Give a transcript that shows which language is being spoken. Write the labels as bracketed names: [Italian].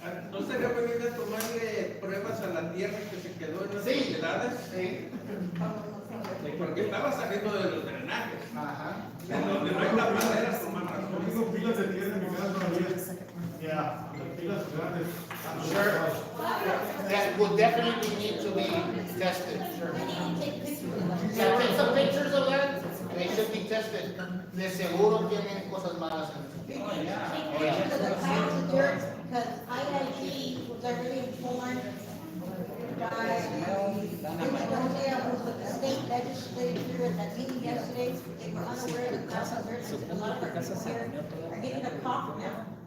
[Spanish] ¿No sería buena idea tomarle pruebas a la tierra que se quedó en las Sí. propiedades? Sí. Porque estaba saliendo de los drenajes. Ajá. En donde no hay tapaderas, por más razón. Tengo pilas de tierra en mi casa todavía. [English] Yeah. [Spanish] Pilas grandes. [English] Sure. That would definitely need to be tested, sure. Yeah, take some pictures of that, they should be tested. [Spanish] De seguro tienen cosas malas en eso. [English] Take pictures of the piles of dirt, because IIG was already informed by, Indonesia was with the state legislature at that meeting yesterday. They were unaware of the piles of dirt, so a lot of our people here are getting a call from them.